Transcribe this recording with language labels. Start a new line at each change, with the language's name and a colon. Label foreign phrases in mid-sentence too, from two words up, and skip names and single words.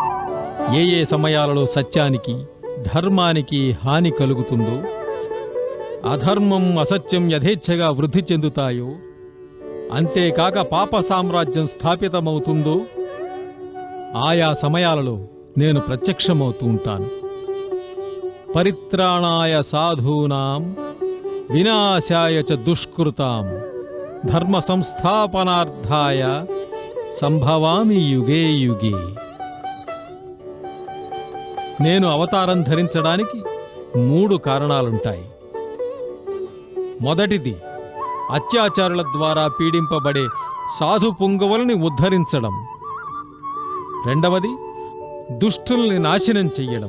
Telugu: ఏ ఏ సమయాలలో సత్యానికి ధర్మానికి హాని కలుగుతుందో అధర్మం అసత్యం యథేచ్ఛగా వృద్ధి చెందుతాయో, అంతేకాక పాప సామ్రాజ్యం స్థాపితమవుతుందో ఆయా సమయాలలో నేను ప్రత్యక్షమవుతూ ఉంటాను.
Sanskrit: పరిత్రాణాయ సాధూనాం వినాశాయ చ దుష్కృతాం ధర్మ సంస్థాపనార్థాయ సంభవామి యుగే యుగే.
Telugu: నేను అవతారం ధరించడానికి 3 కారణాలుంటాయి. మొదటిది, అత్యాచారుల ద్వారా పీడింపబడే సాధు పుంగవులని ఉద్ధరించడం. రెండవది, దుష్టుల్ని నాశనం చెయ్యడం.